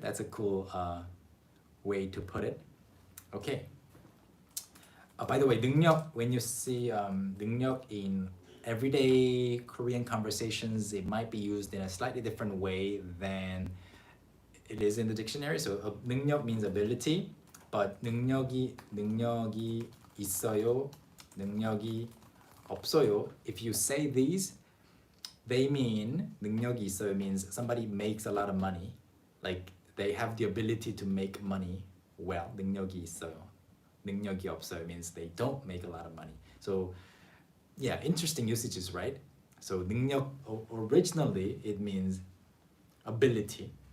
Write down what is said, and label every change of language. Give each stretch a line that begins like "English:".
English: That's a cool way to put it. Okay. By the way, 능력, when you see 능력 in everyday Korean conversations, it might be used in a slightly different way than it is in the dictionary. So 능력 means ability, but
Korean: 능력이 있어요, 능력이 없어요.
English: If you say these, they mean
Korean: 능력이 있어요
English: means somebody makes a lot of money. Like they have the ability to make money well.
Korean: 능력이 있어요. 능력이 없어요
English: means they don't make a lot of money. So yeah, interesting usages, right? So 능력 originally it means ability.